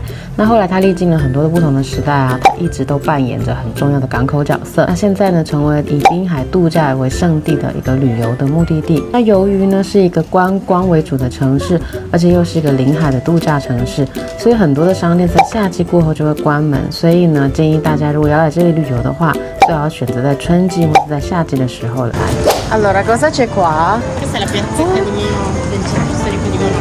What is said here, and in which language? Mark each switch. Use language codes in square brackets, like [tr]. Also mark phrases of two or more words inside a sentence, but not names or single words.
[zh] 那后来它历经了很多的不同的时代啊，它一直都扮演着很重要的港口角色。那现在呢，成为以滨海度假为圣地的一个旅游的目的地。那由于呢是一个观光为主的城市，而且又是一个临海的度假城市，所以很多的商店在夏季过后就会关门。所以呢，建议大家如果要来这里旅游的话，最好选择在春季或是在夏季的时候来。 [it] Allora, cosa c'è qua? Questa è la piazzetta del centro storico